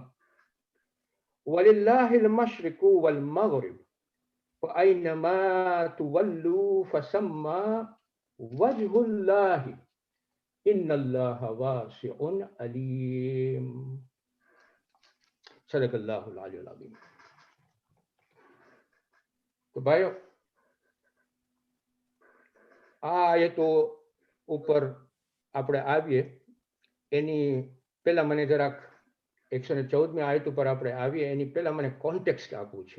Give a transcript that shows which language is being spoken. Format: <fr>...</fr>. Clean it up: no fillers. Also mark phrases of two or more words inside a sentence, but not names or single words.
<ar>ولله المشرق والمغرب فأينما تولوا فثم وجه الله إن الله واسع عليم صدق الله العلي العظيم.</ar> <gu>તો ભાઈઓ, આ આયતો ઉપર આપણે આવીએ એની પહેલા મને જરાક 114મી આયત ઉપર આપણે આવીએ એની પહેલા મને કોન્ટેક્સ્ટ આપવું છે.</gu>